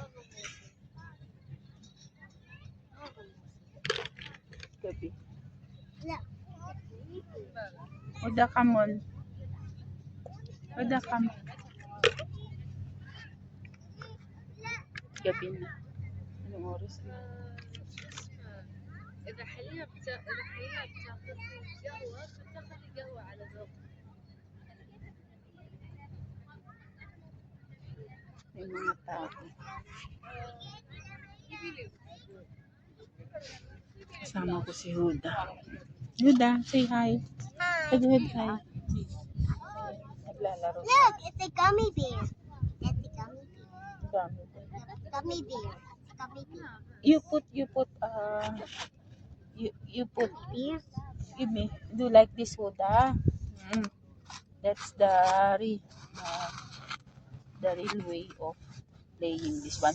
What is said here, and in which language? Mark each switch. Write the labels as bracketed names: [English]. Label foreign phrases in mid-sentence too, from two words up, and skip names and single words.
[Filipino] Gabi. Udah kamon. Udah kam. Gabi na. Anong oras na? [Arabic] إذا حليب تاخذ قهوة فتاخذي قهوة على ذوق. [Filipino] May mga tao. Kasama ko si Huda. Huda, [English] say hi. Say hi. [Filipino] Naglalaro. [English] Look, it's a gummy bear. It's a gummy bear. [Filipino] Dami. [English] Gummy bear. Gummy bear. You put Bears? give me, do like this, Huda. That's the real way of playing this one.